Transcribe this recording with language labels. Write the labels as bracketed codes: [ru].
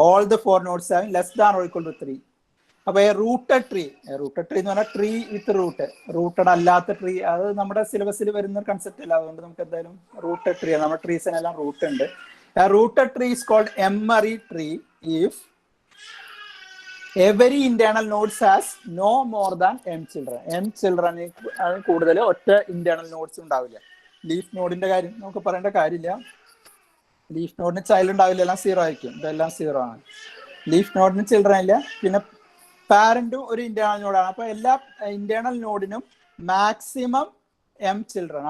[en] All the 4 nodes having less than or equal to 3. [ml] അപ്പൊ rooted tree എന്ന് പറഞ്ഞാൽ tree വിത്ത് rooted അല്ലാത്ത tree. അത് നമ്മുടെ സിലബസിൽ വരുന്ന ഒരു കൺസെപ്റ്റ് അല്ല, അതുകൊണ്ട് നമുക്ക് എന്തായാലും റൂട്ടഡ് ട്രീ, നമ്മുടെ ട്രീസിനെല്ലാം റൂട്ട് ഉണ്ട്. [en] A rooted tree is called M-array tree if every internal nodes has no more than m children. [ml] m children കൂടുതൽ ഒറ്റ ഇന്റേണൽ നോഡ്സ് ഉണ്ടാവില്ല. ലീഫ് നോഡിന്റെ കാര്യം നമുക്ക് പറയേണ്ട കാര്യമില്ല. ലീഫ് നോഡിന് ചൈൽഡ് ഉണ്ടാവില്ല, എല്ലാം 0 ആയിരിക്കും. ഇതെല്ലാം 0 ആണ്. ലീഫ് നോഡിന് ചിൽഡ്രൻ ഇല്ല. പിന്നെ പാരന്റും ഒരു ഇന്റേണൽ നോഡാണ്. അപ്പൊ എല്ലാ ഇന്റേണൽ നോഡിനും മാക്സിമം m ചിൽഡ്രൻ.